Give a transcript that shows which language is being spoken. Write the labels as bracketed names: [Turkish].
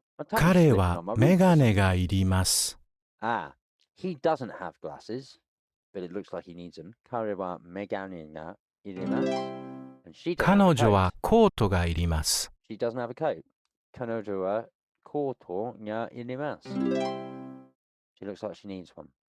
[Japanese] 彼はメガネがいります。 [English] Ah, he doesn't have glasses, but it looks like he needs them. 彼はメガネがいります。 And she doesn't have a [Japanese] 彼女 [English] coat. [Japanese] はコートがいります。 [English] She doesn't have a coat. [Japanese] 彼女はコートがいります。 [English] She looks like she needs one.